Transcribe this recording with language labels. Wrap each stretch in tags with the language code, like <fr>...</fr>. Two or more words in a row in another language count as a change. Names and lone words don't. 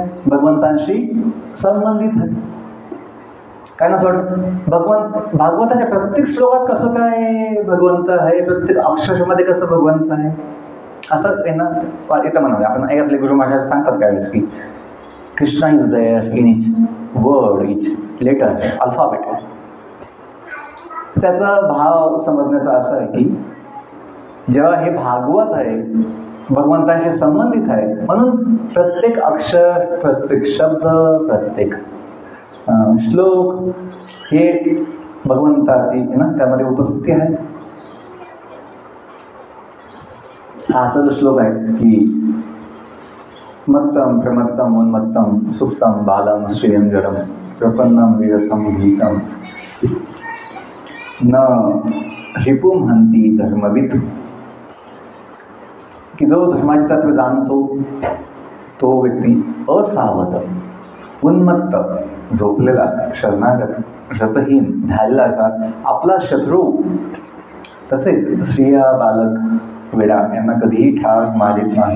<mr>भगवंतांशी संबंधित आहे। काय ना सोड भागवताच्या प्रत्येक श्लोकात कसं काय भगवंत आहे, प्रत्येक अक्षरामध्ये कसं भगवंत आहे, असं आहे ना इथं म्हणाले आपण। आपले गुरु महाराज सांगतात काय वेळेस की</mr> <en>Krishna is there in each word, each letter,</en> <mr>अल्फाबेट। त्याचा भाव समजण्याचा असा आहे की जेव्हा हे भागवत आहे, भगवंताशी संबंधित आहे, म्हणून प्रत्येक अक्षर, प्रत्येक शब्द, प्रत्येक श्लोक हे भगवंताची ना त्यामध्ये उपस्थिती आहे। हाचा जो श्लोक आहे की</mr> <sa>मत्तम प्रमत्तम उन्मत्तम सुप्तम बालम श्रियं जडम प्रपन्नम विरतम गीतम न रिपुम हंती धर्मविद,</sa> <mr>की जो धर्माचे तत्व जाणतो तो व्यक्ती असावध, उन्मत्त, झोपलेला, शरणागत, रतहीन, ध्यायला असा आपला शत्रू, तसेच स्त्रिया, बालक, वेडा यांना कधीही ठार मारित नाही।</mr>